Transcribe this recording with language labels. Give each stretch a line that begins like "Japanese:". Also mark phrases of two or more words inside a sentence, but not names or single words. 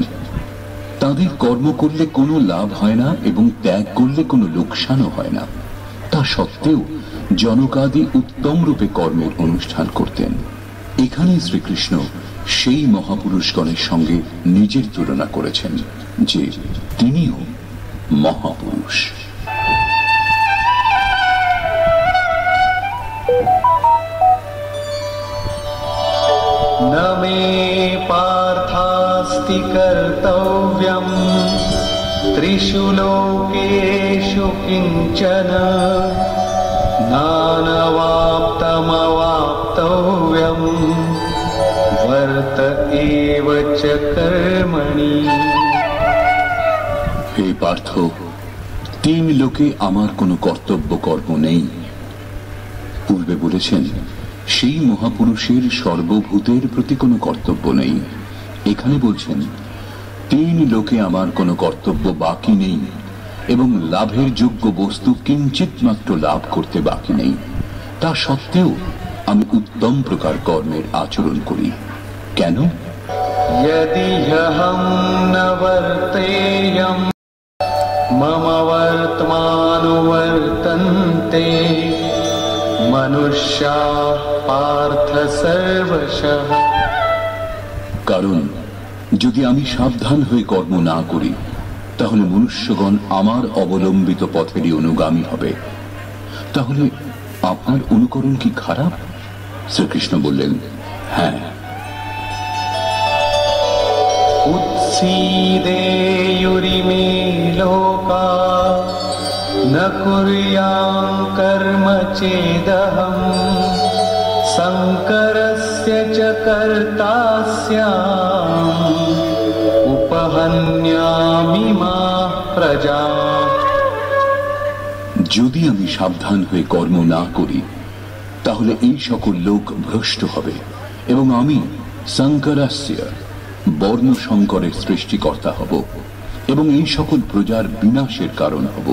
Bangla: তাদের কর্ম করলে কোনো লাভ হয় না এবং ত্যাগ করলে কোনো লোকসানও হয় না। তা সত্ত্বেও জনকাদি উত্তম রূপে কর্মের অনুষ্ঠান করতেন। এখানে শ্রীকৃষ্ণ সেই মহাপুরুষগণের সঙ্গে নিজের তুলনা করেছেন যে তিনিও মহাপুরুষ।
Sanskrit: न मे पार्थास्ति कर्तव्यं त्रिषु लोकेषु किञ्चन नानवाप्तमवाप्तव्यं वर्त एव च कर्मणि।
Bangla: হে পার্থ, তিন লোকে আমার কোনো কর্তব্য কর্ম নেই। পূর্বে বলেছেন সেই মহাপুরুষের সর্বভূতের প্রতি কোনো কর্তব্য নেই। এখানে বলছেন তিন লোকে আমার কোনো কর্তব্য বাকি নেই এবং লাভের যোগ্য বস্তু কিঞ্চিত মাত্র লাভ করতে বাকি নেই। তা সত্ত্বেও আমি উত্তম প্রকার কর্মের আচরণ করি। কেন?
Sanskrit: यदि ह्यहं न वर्तेयम् मम वर्तमानुवर्तन्ते मनुष्याः पार्थ सर्वशः।
Bangla: কারণ যদি আমি সাবধান হয়ে কর্ম না করি তাহলে মনুষ্যগণ আমার অবলম্বিত পথেরই অনুগামী হবে। তাহলে আপনার অনুকরণ কি খারাপ? শ্রীকৃষ্ণ বললেন, হ্যাঁ।
Sanskrit: उत्सीदेयुरिमे लोका न कुर्यां कर्म चेदहम् शङ्करस्य च कर्ता स्याम् उपहन्यामि माः प्रजाः।
Bangla: যদি আমি সাবধান হয়ে কর্ম না করি তাহলে এই সকল লোক ভ্রষ্ট হবে এবং আমি শঙ্করাস্য বর্ণ সংকরের সৃষ্টিকর্তা হব এবং এই সকল প্রজার বিনাশের কারণ হব।